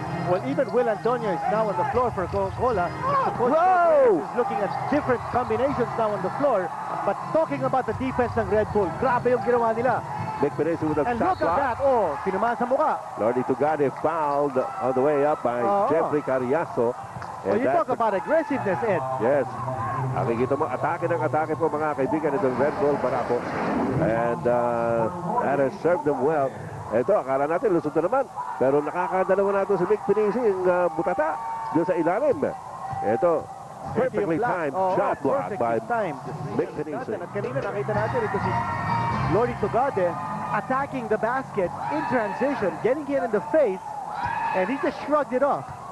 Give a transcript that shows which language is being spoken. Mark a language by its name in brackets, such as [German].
[English] Well, even Will Antonio is now on the floor for Coca-Cola. Coach is looking at different combinations now on the floor. But talking about the defense ng Red Bull, [Filipino] grabe yung ginawa nila. [English] Big Pinesi with a and shot look at that. [Filipino] Tinamaan sa mukha. [English] Lordy Tugani fouled on the way up by Jeffrey Carriazo. Well, you talk about aggressiveness, Ed. Yes. [Filipino] Nakikita mo, atake ng atake po mga kaibigan itong Red Bull Barako. [English] And that has served them well. [Filipino] Ito, akala natin lusot na naman. Pero nakakadalawa na ito si Mick Pinisi yung butata doon sa ilalim. Ito, [English] perfectly timed shot block by Mick Pinisi. [Filipino] At kanina nakita natin ito si [English] Lordy Tugade attacking the basket in transition, getting hit in the face, and he just shrugged it off.